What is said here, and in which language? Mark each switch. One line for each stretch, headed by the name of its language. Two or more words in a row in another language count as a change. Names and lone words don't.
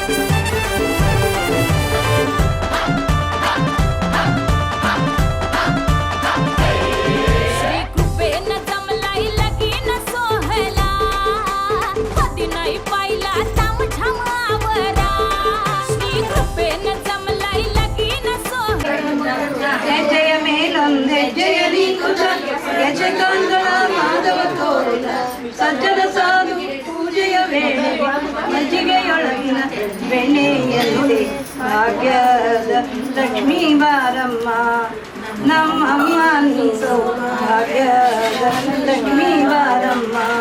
Marathi: श्री कृपेनं जमलाई लगीन सोहला कधी नाही पाहिला तामझाम आवरा श्री कृपेनं जमलाई लगीन सोहला
Kannada: ಹೆಜ್ಜೆಯ ಮೇಲೊಂದು ಹೆಜ್ಜೆಯ ನೀಕುತ ಹೆಜ್ಜೆ ಕಾಂಗಳ ಮಾಧವ ತೋರಿದ ಸಜ್ಜನ ಸಾಧು ಪೂಜೆಯ ವೇಳೆ ಮಜ್ಜಿಗೆಯೊಳಗಿನ ಬೆಣ್ಣೆಯಲ್ಲಿ ಭಾಗ್ಯದ ಲಕ್ಷ್ಮೀ ಬಾರಮ್ಮ ನಮ್ಮಮ್ಮ ನೀ ಭಾಗ್ಯದ ಲಕ್ಷ್ಮೀ ಬಾರಮ್ಮ